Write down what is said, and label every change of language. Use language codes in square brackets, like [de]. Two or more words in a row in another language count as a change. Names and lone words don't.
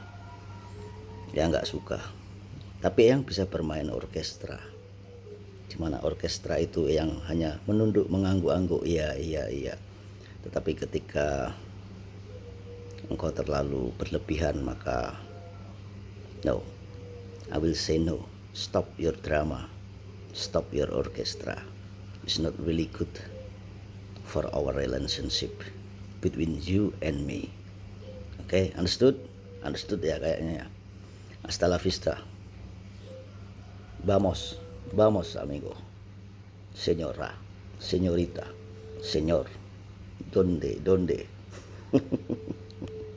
[id] Ya nggak suka, tapi Eyang bisa bermain orkestra, dimana orkestra itu yang hanya menunduk mengangguk-angguk iya. Tetapi ketika engkau terlalu berlebihan, maka [en] no, I will say no. Stop your drama, stop your orchestra. It's not really good for our relationship between you and me. Okay, understood [id] ya kayaknya ya. [es] Hasta la vista, vamos amigo, señora, señorita, señor. Donde.